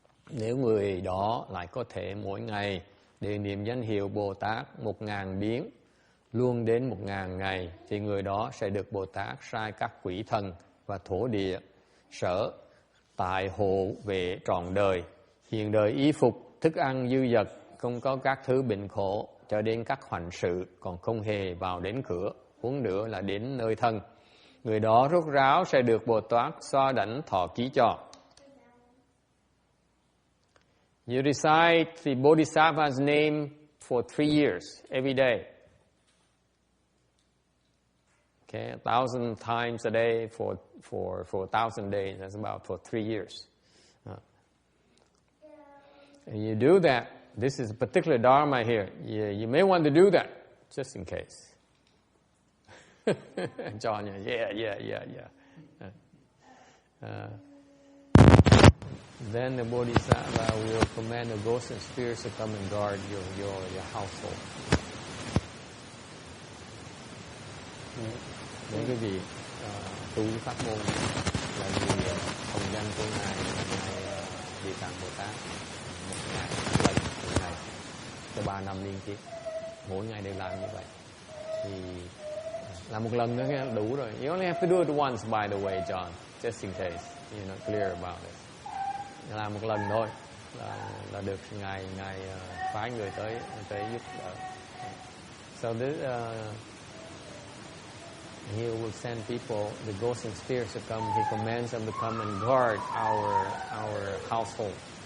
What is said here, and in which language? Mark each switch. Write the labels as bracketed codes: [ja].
[vi] Nếu người đó lại có thể mỗi ngày đều niệm danh hiệu Bồ Tát 1000 biến, luôn đến 1000 ngày, thì người đó sẽ được Bồ Tát sai các quỷ thần và thổ địa sở tại hộ vệ trọn đời, hiện đời y phục, thức ăn dư dật, không có các thứ bệnh khổ, cho đến các hoành sự, còn không hề vào đến cửa, huống nữa là đến nơi thân. Người đó rốt ráo sẽ được Bồ Tát xoa đảnh thọ ký cho. [en] You recite the Bodhisattva's name for 3 years, every day. Okay, 1,000 times a day for 1,000 days. That's about for 3 years. And you do that. This is a particular dharma here. You may want to do that, just in case. John, yeah. Then the Bodhisattva will command the ghosts and spirits to come and guard your household. [vi] Nếu quý vị tu pháp môn là niệm hồng danh của ngài Địa Tạng Bồ Tát một ngày một ngày cho 3 năm liên tiếp, mỗi ngày đều làm như vậy, thì làm một lần nữa đủ rồi. [en] You only have to do it once, by the way, John, just in case you're not clear about it. [vi] Làm một lần thôi là được ngài phái người tới giúp đỡ. [en] So this He will send people, the ghosts and spirits to come. He commands them to come and guard our household.